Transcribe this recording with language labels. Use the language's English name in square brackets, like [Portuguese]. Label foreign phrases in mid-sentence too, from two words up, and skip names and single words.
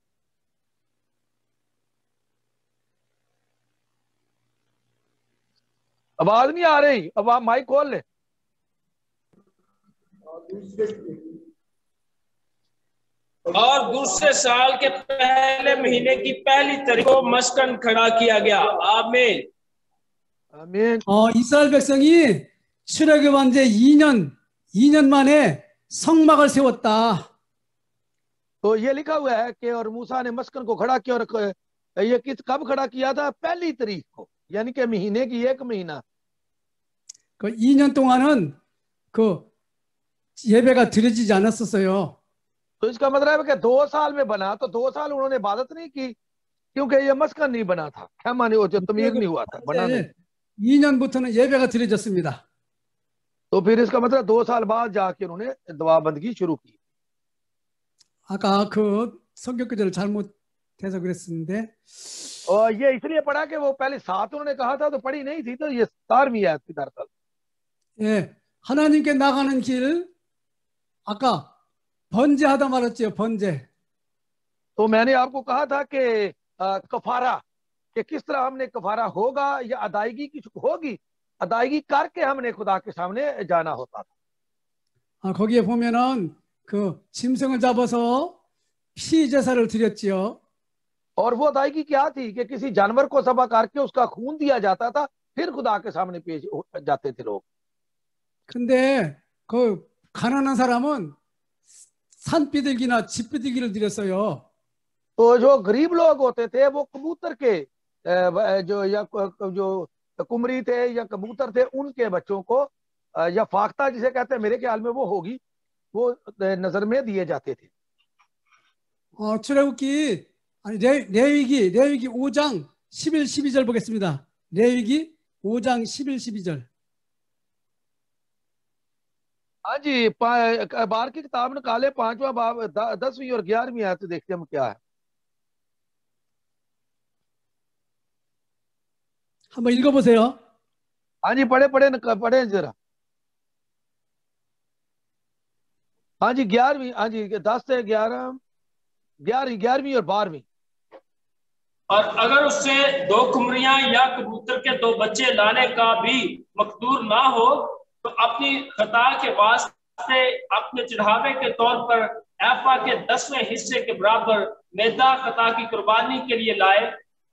[Urdu] آواز نہیں آ رہی، اب آپ مائیک کھول لے. اور دوسرے سال کے پہلے مہینے کی پہلی تاریخ کو مسکن کھڑا کیا گیا. आमीन आमीन। [Korean] 이스라엘 백성이 출애굽한 지 2년 만에 성막을 세웠다. [Urdu] تو یہ لکھا ہوا ہے کہ اور موسیٰ نے مسکن کو کھڑا کیا، اور یہ کب کھڑا کیا تھا? پہلی تاریخ کو، یعنی کہ مہینے کی 1 مہینہ. [Korean] 그 2년 동안은 그 예배가 드려지지 않았었어요. [Urdu] تو اس کا مطلب ہے کہ 2 سال میں بنا، تو 2 سال انہوں نے عبادت نہیں کی کیونکہ یہ مسکن نہیں بنا تھا، خیمہ نہیں، جو تعمیر نہیں ہوا تھا، بنا نہیں. [Korean] 2년부터는 예배가 드려졌습니다. [Urdu] تو پھر اس کا مطلب 2 سال بعد جا کے انہوں نے دعا بندگی شروع کی. [Korean] 아까 그 성경 구절을 잘못해서 그랬었는데, [Urdu] اور یہ اس لیے پڑھا کہ وہ پہلے 7 انہوں نے کہا تھا تو پڑھی نہیں تھی، تو یہ 17ویں آیت تھی دراصل. [Korean] 예, 하나님께 나가는 길, 아까 번제하다 말했죠, 번제. [Urdu] تو میں نے آپ کو کہا تھا کہ کفارہ، کہ کس طرح ہم نے کفارہ ہوگا یا ادائیگی کی ہوگی، ادائیگی کر کے ہم نے خدا کے سامنے جانا ہوتا تھا. [Korean] 거기에 보면은 그 짐승을 잡아서 피 제사를 드렸지요. [Urdu] اور وہ ادائیگی کیا تھی کہ کسی جانور کو ذبح کر کے اس کا خون دیا جاتا تھا، پھر خدا کے سامنے پیش جاتے تھے لوگ. [Korean] 근데 그 가난한 사람은 산비둘기나 집비둘기를 드렸어요. [Urdu] تو جو غریب لوگ ہوتے تھے وہ کبوتر کے جو قمری تھے یا کبوتر تھے، ان کے بچوں کو یا فاختہ جسے کہتے ہیں، میرے خیال میں وہ ہوگی، وہ نذر میں دیے جاتے تھے. [Korean] 출애굽기 아니 레위기 5장 11, 12절 보겠습니다. 레위기 5장 11, 12절. [Urdu] ہاں جی، بار کی کتاب نکالے 5واں باب 10ویں اور 11ویں آیت، دیکھتے ہم کیا ہے. [Korean] 한번 읽어보세요. [Urdu] ہاں جی، پڑھے ذرا. ہاں جی، 11ویں، ہاں جی 10 سے 11، 11ویں اور 12ویں. اور اگر اس سے 2 قمریاں یا کبوتر کے 2 بچے لانے کا بھی مقدور نہ ہو، تو اپنی خطا کے واسطے اپنے چڑھاوے کے طور پر ایفہ کے 10ویں حصے کے برابر میدہ خطا کی قربانی کے لیے لائے.